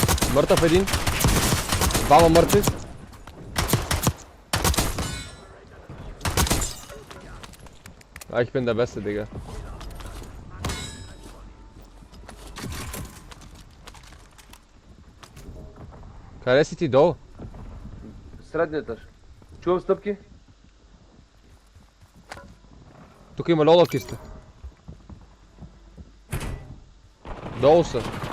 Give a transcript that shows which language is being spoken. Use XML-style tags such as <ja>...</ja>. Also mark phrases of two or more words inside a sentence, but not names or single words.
<bg>Мъртъв един. Двама мъртви.</bg> <de>Ich bin der Beste, Digga.</de> <bg>Къде си ти долу? Средният етаж. Чувам стъпки. Тук има лола киста. Долу са.</bg>